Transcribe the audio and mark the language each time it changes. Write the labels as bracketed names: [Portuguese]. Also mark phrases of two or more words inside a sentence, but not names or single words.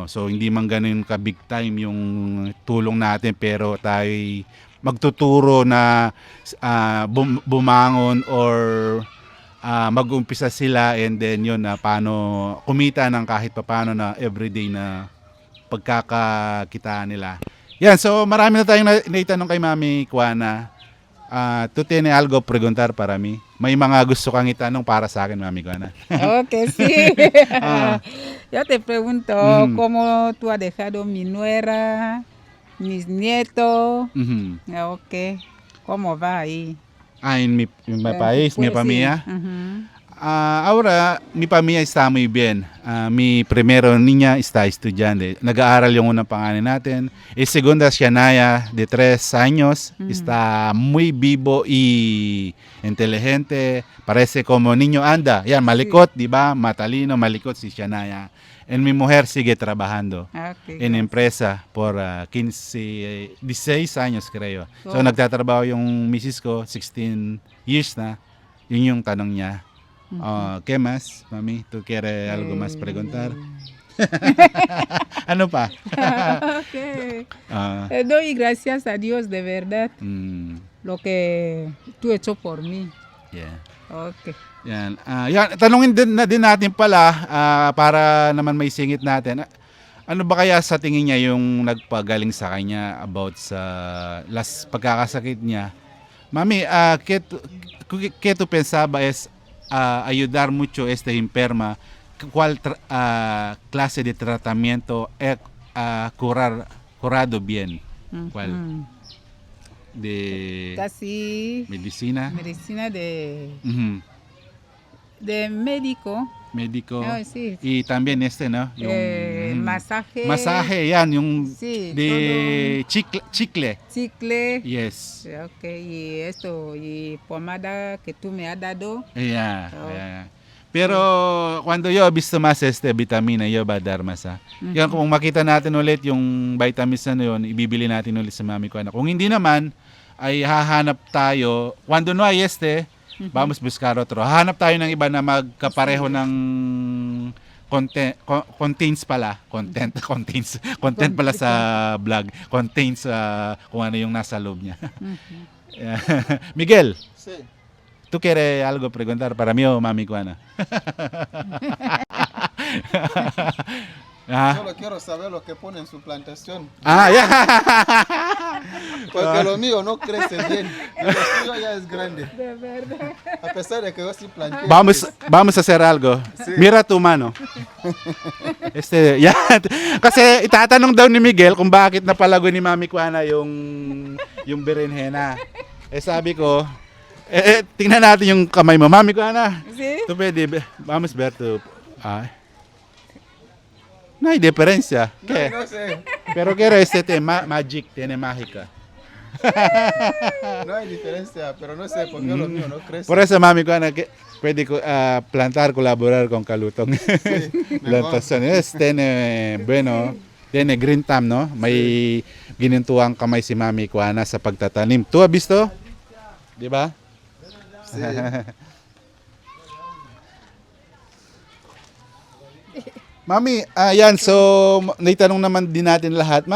[Filipino] So hindi man ganun ka [English] big time [Filipino] yung tulong natin, pero tayo magtuturo na bumangon or mag-umpisa sila, [English] and then [Filipino] yun na paano kumita ng kahit papano na everyday na pagkakakitaan nila. Yan, so marami na tayong naitanong kay Mami Kuana. [Spanish] Tu tiene algo preguntar para mí? [Filipino] May mga gusto kang itanong para sa akin, Mami Juana. [Spanish] Ok, sí. Ah. Yo te pregunto Mm. cómo tú has dejado mi nuera, mis nietos. Mhm. Ok, ¿cómo va ahí? En mi país, mi Pues, sí. familia. Ujú. Ahora, mi pamilya está muy bien. Mi primero niña está estudiante. [Filipino] Nag-aaral yung unang pangalan natin. [Spanish] Segunda, siya Naya, de 3 años. Está muy vivo y inteligente. Parece como niño anda. [Filipino] Yan, malikot, di ba? Matalino, malikot si Shanaya. [Spanish] And mi mujer sigue trabajando Ok, en gracias. empresa por 16 años, creo. So, Oh. [Filipino] nagtatrabaho yung misis ko, 16 years na. Yun yung tanong niya. [Spanish] ¿Qué más, mami? ¿Tú quieres algo más preguntar? [Filipino] Ano pa? Ok. Ah, [Spanish] Doy gracias a Dios de verdad lo que tú hecho por mí. yeah. Ok. [Filipino] Yan. Yan, tanungin din natin pala para naman may singit natin. Ano ba kaya sa tingin niya yung nagpagaling sa kanya about sa last pagkakasakit niya? [Spanish] Mami, ¿qué tú pensaba es ayudar mucho este enferma? ¿Cuál clase de tratamiento curado bien? ¿Cuál? De Casi medicina? medicina Ujú. de médico. Médico. Ah, sí. Y también ¿no? Masaje. Masaje, [Filipino] yan, yung [Spanish] Sí, de chicle. Chicle. [English] Yes. [Spanish] Ok, y esto, y pomada que tú me has dado. Yeah, Oh. yeah. Pero cuando yo visto mas vitamina, yo ba dar masa. [Filipino] Yan, kung makita natin ulit yung vitamins na yun, ibibili natin ulit sa mami ko. Kung hindi naman, ay hahanap tayo. [Spanish] Cuando no hay vamos buscar otro. [Filipino] Hahanap tayo ng iba na magkapareho ng contains pala. Content pala sa vlog. Contains kung ano yung nasa loob niya. [Spanish] Miguel, Sí. ¿tú quieres algo preguntar para mí o mami Juana? Solo quiero saber lo que pone en su plantación. Ya. Porque lo mío no crece bien. Y lo suyo ya es grande. De verdad. A pesar de que yo sí planté. Vamos a hacer algo. Sí. Mira tu mano. [Filipino] Yan. Kasi itatanong daw ni Miguel kung bakit napalago ni Mami Juana yung berenjena. Sabi ko, tingnan natin yung kamay mo. [Spanish] Mami Juana, Sí. tú pwede, vamos ver tu... no hay diferencia. ¿Qué? No sé. Pero quiero magic, tiene mágica. No hay diferencia, pero no sé por qué lo mío no crece. Por eso, Mami Juana, que pwede plantar, colaborar con Kalutong. Plantación. Tiene, bueno, tiene [English] green thumb, [Spanish] no? [Filipino] May ginintuang kamay si Mami Juana sa pagtatanim. [Spanish] ¿Tú has visto? [Filipino] Di ba? [Spanish] Sí. [Filipino] Mami, yan, so naitanong naman din natin lahat.